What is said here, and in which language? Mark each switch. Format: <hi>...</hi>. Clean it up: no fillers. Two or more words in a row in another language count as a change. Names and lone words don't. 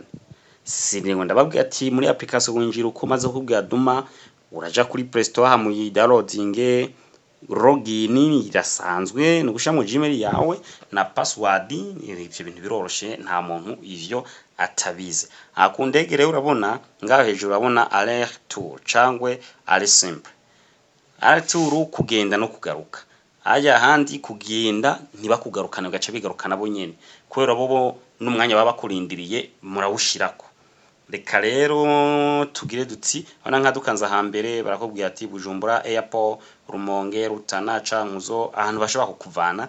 <rn>Sinengo ndababwiye ati muri application winjira uko maze kubwira Duma uraja kuri Play Store hamuyi</rn> <en>downloading, login</en> <rn>irasanzwe no gusha mu Gmail yawe na password. Ivyo bintu biroroshe nta muntu ivyo atabize. Akundege rero urabona ngaho hejuru urabona</rn> <fr>aller retour</fr> <rn>cangwe</rn> <fr>aller simple. Aller retour</fr> <rn>kugenda no kugaruka, aja handi kugenda ntibakugarukana gaca bigarukana bo nyene kubera bobo n'umwanya baba kurindiriye murawushirako. Reka rero tugire duti abana nka dukanza hambere barakubwiye ati Bujumbura airport, Rumonge, Rutana, Cankuzo ahantu bashobora kukuvana.</rn>